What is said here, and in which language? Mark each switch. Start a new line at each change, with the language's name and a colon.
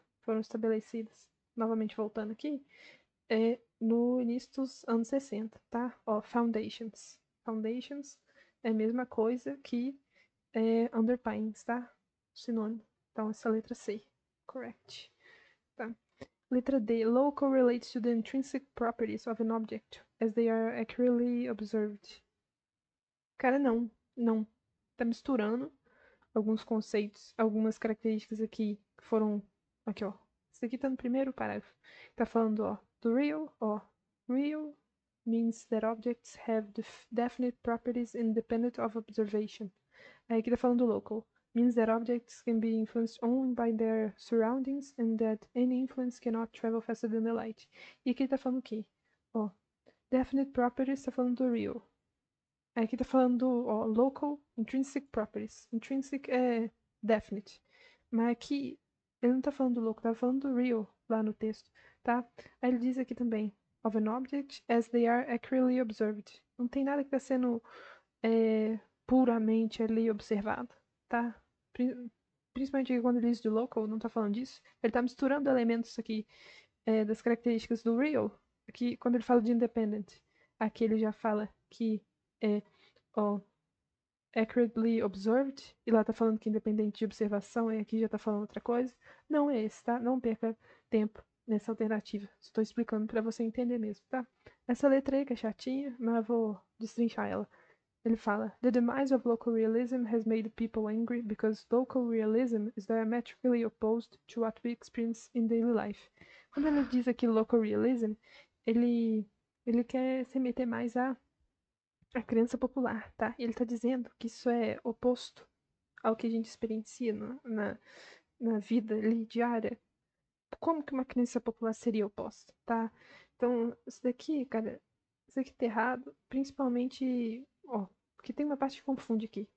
Portuguese: Foram estabelecidas, novamente voltando aqui, no início dos anos 60, tá? Ó, foundations. Foundations é a mesma coisa que underpinnings, tá? Sinônimo. Então essa letra C, correct. Tá? Letra D.
English: Local relates to the intrinsic properties of an object as they are accurately observed.
Portuguese: Cara, não. Tá misturando alguns conceitos, algumas características aqui que foram. Aqui, ó. Isso aqui tá no primeiro parágrafo. Tá falando, ó, do real, ó.
English: Real means that objects have definite properties independent of observation.
Portuguese: Aí aqui tá falando do local.
English: Means that objects can be influenced only by their surroundings and that any influence cannot travel faster than the light.
Portuguese: E aqui tá falando o quê? Ó, definite properties tá falando do real. Aí aqui tá falando, ó, local intrinsic properties. Intrinsic é definite. Mas aqui ele não tá falando do local, tá falando do real lá no texto, tá? Aí ele diz aqui também,
English: of an object as they are accurately observed.
Portuguese: Não tem nada que tá sendo puramente ali observado, tá? Principalmente quando ele diz do local, não tá falando disso. Ele tá misturando elementos aqui das características do real. Aqui, quando ele fala de independent, aqui ele já fala que é accurately observed, e lá tá falando que independente de observação, e aqui já tá falando outra coisa. Não é esse, tá? Não perca tempo nessa alternativa. Estou explicando para você entender mesmo, tá? Essa letra aí que é chatinha, mas eu vou destrinchar ela. Ele fala:
English: The demise of local realism has made people angry because local realism is diametrically opposed to what we experience in daily life.
Portuguese: Quando ele diz aqui local realism, ele quer se meter mais a crença popular, tá? Ele tá dizendo que isso é oposto ao que a gente experiencia na vida ali diária. Como que uma crença popular seria oposta, tá? Então, isso daqui, cara, isso aqui tá errado, principalmente, ó, porque tem uma parte que confunde aqui.